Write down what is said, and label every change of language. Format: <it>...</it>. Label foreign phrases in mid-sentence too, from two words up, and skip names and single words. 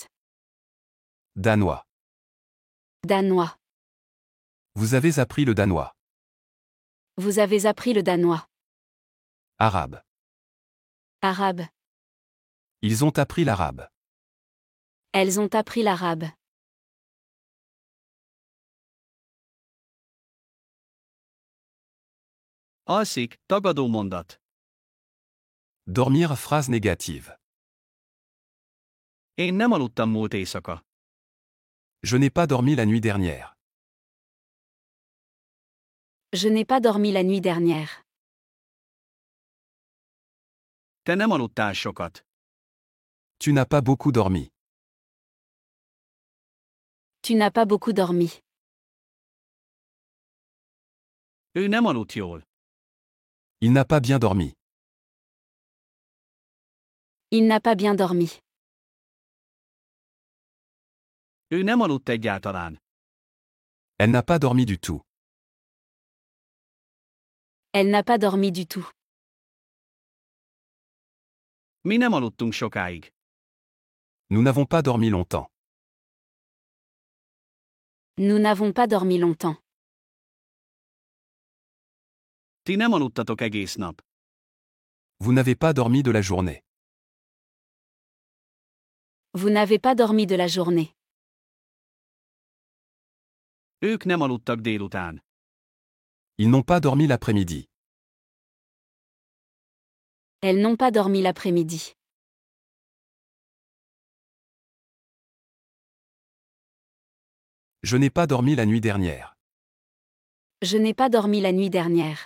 <fr>Danois. Danois. Vous avez appris le danois. Vous avez appris le danois. Arabe. Arabe. Ils ont appris l'arabe. Elles ont appris l'arabe.</fr> <hu>Alszik, tagadó mondat.</hu> <fr>Dormir phrase négative.</fr> <hu>Én nem aludtam múlt éjszaka.</hu> <fr>Je n'ai pas dormi la nuit dernière. Je n'ai pas dormi la nuit dernière.</fr> <hu>Te nem aludtál sokat.</hu> <fr>Tu n'as pas beaucoup dormi. Tu n'as pas beaucoup dormi.</fr> <hu>Ő nem aludt jól.</hu> <fr>Il n'a pas bien dormi. Il n'a pas bien dormi.</fr> <hu>Ő nem aludt egyáltalán.</hu> <fr>Elle n'a pas dormi du tout. Elle n'a pas dormi du tout.</fr> <hu>Mi nem aludtunk sokáig.</hu> <fr>Nous n'avons pas dormi longtemps. Nous n'avons pas dormi longtemps.</fr> <hu>Ti nem aludtatok egész nap.</hu> <fr>Vous n'avez pas dormi de la journée. Vous n'avez pas dormi de la journée.</fr> <hu>Ők nem aludtak délután.</hu> <fr>Ils n'ont pas dormi l'après-midi. Elles n'ont pas dormi l'après-midi. Je n'ai pas dormi la nuit dernière. Je n'ai pas dormi la nuit dernière.</fr>